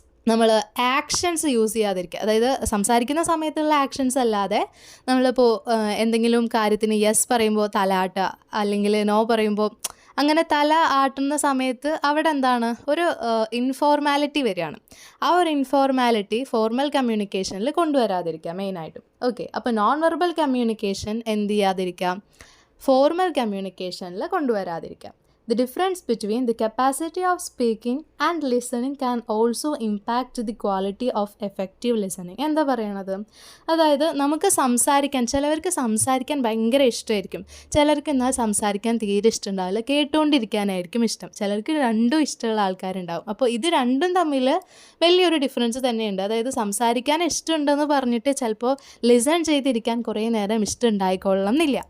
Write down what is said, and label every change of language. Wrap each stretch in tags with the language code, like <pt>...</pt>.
<ml>നമ്മൾ actions use ചെയ്യാതിരിക്കുക. അതായത് സംസാരിക്കുന്ന സമയത്തുള്ള ആക്ഷൻസ് അല്ലാതെ നമ്മളിപ്പോൾ എന്തെങ്കിലും കാര്യത്തിന് യെസ് പറയുമ്പോൾ തല ആട്ടുക, അല്ലെങ്കിൽ നോ പറയുമ്പോൾ അങ്ങനെ തല ആട്ടുന്ന സമയത്ത് അവിടെ എന്താണ് ഒരു ഇൻഫോർമാലിറ്റി വരികയാണ്. ആ ഒരു ഇൻഫോർമാലിറ്റി ഫോർമൽ കമ്മ്യൂണിക്കേഷനിൽ കൊണ്ടുവരാതിരിക്കുക മെയിനായിട്ടും. ഓക്കെ, അപ്പോൾ നോൺ വെർബൽ കമ്മ്യൂണിക്കേഷൻ എന്ത് ചെയ്യാതിരിക്കാം, formal കമ്മ്യൂണിക്കേഷനിൽ കൊണ്ടുവരാതിരിക്കാം.</ml> <en>The difference between the capacity of speaking and listening can also impact the quality of effective listening.</en> <ml>എന്താ പറയണത്? അതായത് നമുക്ക് സംസാരിക്കാൻ, ചിലവർക്ക് സംസാരിക്കാൻ ഭയങ്കര ഇഷ്ടമായിരിക്കും, ചിലർക്ക് എന്നാൽ സംസാരിക്കാൻ തീരെ ഇഷ്ടമുണ്ടാവില്ല, കേട്ടുകൊണ്ടിരിക്കാനായിരിക്കും ഇഷ്ടം. ചിലർക്ക് രണ്ടും ഇഷ്ടമുള്ള ആൾക്കാരുണ്ടാവും. അപ്പോൾ ഇത് രണ്ടും തമ്മിൽ വലിയൊരു ഡിഫറൻസ് തന്നെയുണ്ട്. അതായത് സംസാരിക്കാൻ ഇഷ്ടമുണ്ടെന്ന് പറഞ്ഞിട്ട് ചിലപ്പോൾ ലിസൺ ചെയ്തിരിക്കാൻ കുറേ നേരം ഇഷ്ടം ഉണ്ടായിക്കൊള്ളണം എന്നില്ല.</ml>